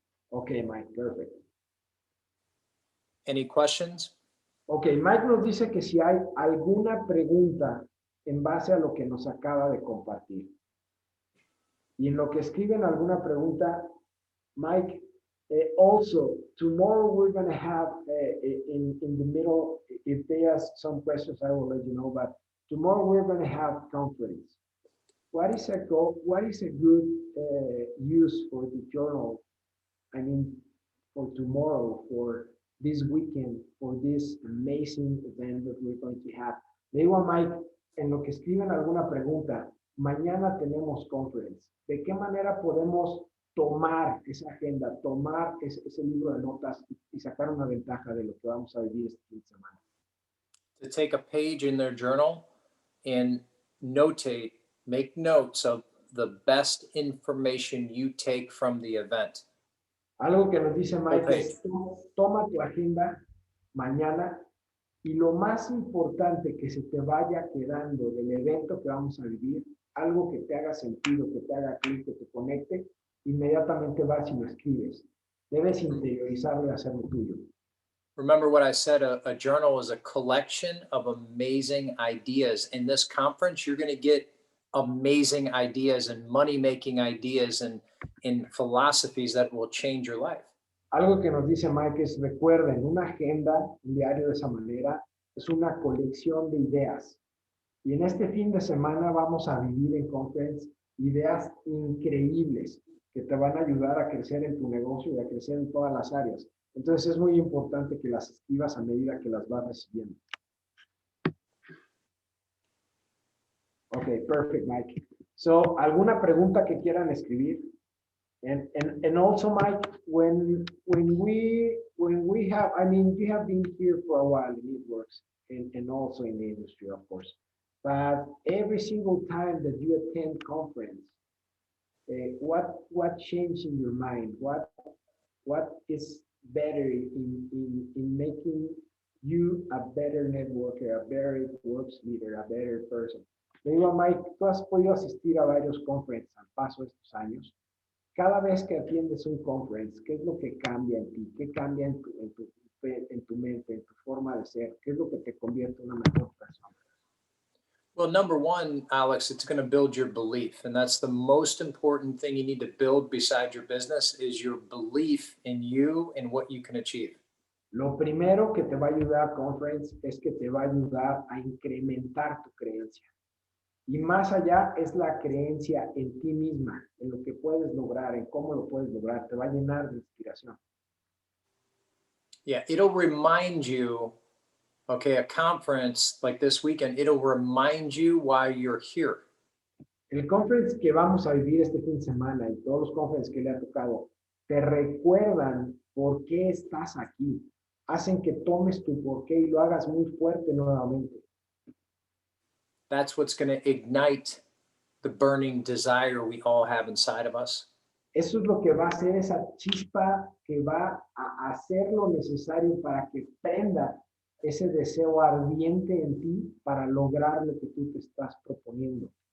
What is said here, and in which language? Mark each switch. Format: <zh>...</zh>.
<en>Ok, Mike, perfect. Any questions?</en> <es>Ok, Mike nos dice que si hay alguna pregunta en base a lo que nos acaba de compartir. Y en lo que escriben alguna pregunta,</es> <en>Mike, also, tomorrow we're going to have in the middle, if they ask some questions, I will let you know, but tomorrow we're going to have conference. What is a good use for the journal? I mean, for tomorrow, for this weekend, for this amazing event that we're going to have.</en> <es>Le digo a Mike, en lo que escriben alguna pregunta, mañana tenemos conference. ¿De qué manera podemos tomar esa agenda, tomar ese libro de notas y sacar una ventaja de lo que vamos a vivir este fin de semana?</es> <en>To take a page in their journal and notate, make notes of the best information you take from the event.</en> <es>Algo que nos dice Mike</es> <en>Okay.</en> <es>es, toma tu agenda mañana y lo más importante que se te vaya quedando del evento que vamos a vivir, algo que te haga sentido, que te haga clic, que te conecte, inmediatamente vas y lo escribes. Debes interiorizarlo y hacerlo tuyo.</es> <en>Remember what I said, a journal is a collection of amazing ideas. In this conference, you're going to get amazing ideas and money-making ideas and philosophies that will change your life.</en> <es>Algo que nos dice Mike es, recuerden, una agenda, un diario de esa manera, es una colección de ideas. Y en este fin de semana vamos a vivir en conference ideas increíbles que te van a ayudar a crecer en tu negocio y a crecer en todas las áreas. Entonces es muy importante que las escribas a medida que las vas recibiendo.</es> <en>Ok, perfect, Mike. So,</en> <es>¿alguna pregunta que quieran escribir?</es> <en>And also, Mike, when we have, I mean, you have been here for a while in Networks and also in the industry, of course. But every single time that you attend conference, what changed in your mind? What is better in making you a better networker, a better works leader, a better person?</en> <es>Le digo a Mike, tú has podido asistir a varios conferences al paso de estos años. Cada vez que atiendes un conference, ¿qué es lo que cambia en ti? ¿Qué cambia en tu mente, en tu forma de ser? ¿Qué es lo que te convierte en una mejor persona?</es> <en>Well, number one, Alex, it's going to build your belief. And that's the most important thing you need to build beside your business is your belief in you and what you can achieve.</en> <es>Lo primero que te va a ayudar conference es que te va a ayudar a incrementar tu creencia. Y más allá es la creencia en ti misma, en lo que puedes lograr, en cómo lo puedes lograr. Te va a llenar de inspiración.</es> <en>Yeah, it'll remind you, okay, a conference like this weekend, it'll remind you why you're here.</en> <es>El conference que vamos a vivir este fin de semana y todos los conferences que le ha tocado, te recuerdan por qué estás aquí. Hacen que tomes tu porqué y lo hagas muy fuerte nuevamente.</es> <en>That's what's going to ignite the burning desire we all have inside of us.</en> <es>Eso es lo que va a hacer esa chispa que va a hacer lo necesario para que prenda ese deseo ardiente en ti para lograr lo que tú te estás proponiendo.</es>